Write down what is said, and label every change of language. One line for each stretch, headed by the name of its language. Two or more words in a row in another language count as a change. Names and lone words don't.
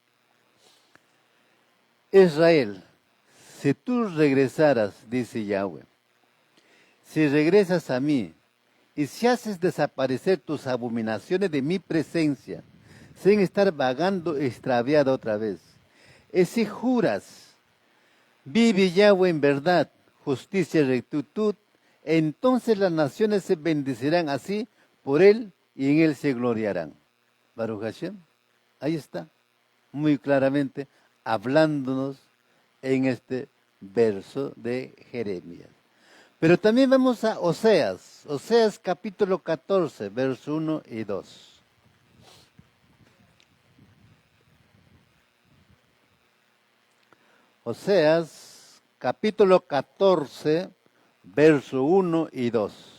Spanish: Israel, si tú regresaras, dice Yahweh, si regresas a mí, y si haces desaparecer tus abominaciones de mi presencia, sin estar vagando extraviada otra vez, y si juras, vive Yahweh en verdad, justicia y rectitud, entonces las naciones se bendecirán así por él y en él se gloriarán.
Hebrew: ברוך השם,
Spanish: ahí está, muy claramente, hablándonos en este verso de Jeremías. Pero también vamos a Oseas capítulo 14, verso 1 y 2. Oseas capítulo 14, verso 1 y 2.